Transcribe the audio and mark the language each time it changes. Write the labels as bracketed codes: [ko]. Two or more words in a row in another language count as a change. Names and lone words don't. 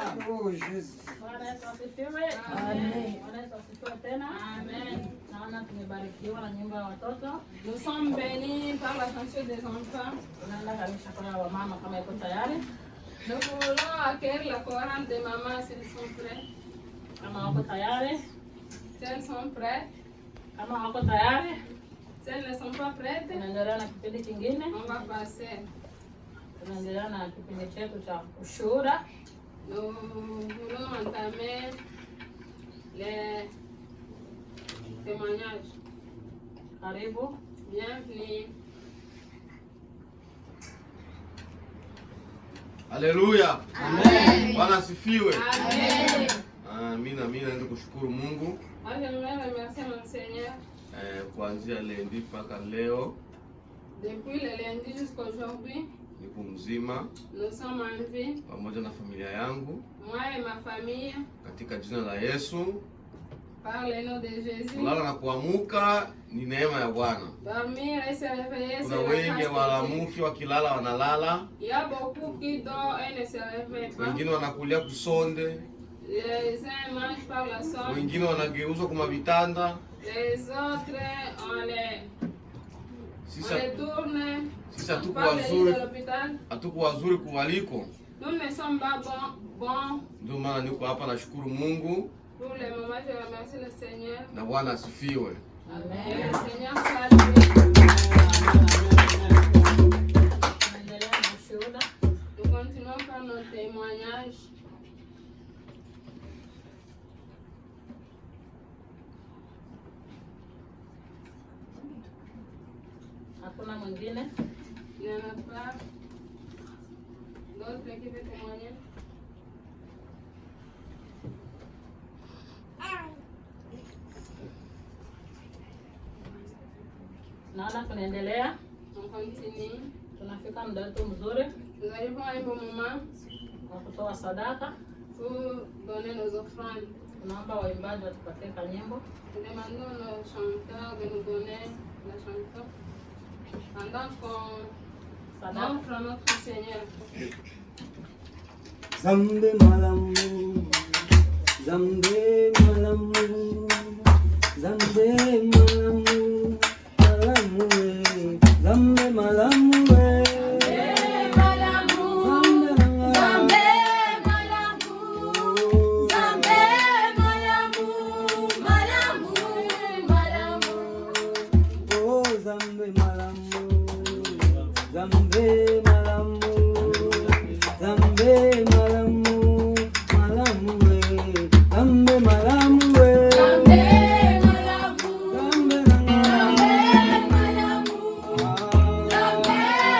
[fr] Oh Jésus. [sw] Bwana Yesu asifiwe. Amen. Bwana Yesu asifiwe tena. Amen. Naona tumebarikiwa na nyumba ya watoto. [fr] Nous sommes bénis par la chanson des enfants. [sw] Tunaenda kabisa kwa wamama kama iko tayari. [fr] Nous voulons accueillir la chorale des mamans s'ils sont prêts. [sw] Kama wako tayari. [fr] Si elles sont prêtes. [sw] Kama wako tayari. [fr] Si elles ne sont pas prêtes, [sw] Tunaendelea na kipindi kingine. [fr] on va passer. [sw] Tunaendelea na kipindi chetu cha ushuhuda. [fr] Nous voulons entamer les témoignages. [sw] Karibu. [fr] Bienvenue. [sw] Haleluya. Amen. Bwana asifiwe. Amen. Mimi naenda kushukuru Mungu. [fr] Moi, j'aimerais remercier mon Seigneur. [sw] Kuanzia lendi mpaka leo [fr] Depuis le lundi jusqu'aujourd'hui, [sw] niko mzima [fr] nous sommes en vie. [sw] pamoja na familia yangu [fr] Moi et ma famille, [sw] katika jina la Yesu. [fr] par le nom de Jésus. [sw] Kulala na kuamuka ni neema ya Bwana. [fr] Dormir et se réveiller, [sw] Kuna [fr] c'est la [sw] wengi [fr] grâce de Dieu. [sw] walamuki wakilala wanalala, [fr] Il y a beaucoup qui dorment et ne se réveillent pas. [sw] wengine wanakulia kusonde, [fr] Les uns mangent par la sonde, [sw] wengine wanageuzwa kwa vitanda. [fr] les autres, on les [sw] Sisi [fr] tourne, [sw] sisi [fr] on [sw] hatuko [fr] parle de [sw] wazuri, [fr] l'hôpital. [sw] hatuko wazuri kuwaliko. [fr] Nous ne sommes pas bons. [sw] Ndio maana niko hapa, nashukuru Mungu [fr] Pour le moment, je remercie le Seigneur. [sw] na Bwana asifiwe. [fr] Et le Seigneur soit loué. [sw] Tunaendelea na ushuhuda. [fr] Nous continuons par nos témoignages. [sw] Hakuna mwingine. [fr] Il n'y en a pas d'autres qui veulent témoigner. [sw] Naona tunaendelea. [fr] On continue. [sw] Tunafika muda wetu mzuri [fr] Nous arrivons à un bon moment [sw] wa kutoa sadaka. [fr] pour donner nos offrandes. [sw] Tunaomba waimbaji watupatie kanyimbo. [fr] Nous demandons aux chanteurs de nous donner la chanson pendant qu'on [sw] Sadaka. [fr] offre à notre Seigneur. [ln] Zambe malamu, zambe malamu, zambe malamu, malamu we, zambe malamu we. Oh, zambe malamu, zambe malamu, zambe malamu, malamu we, zambe malamu we, zambe malamu, zambe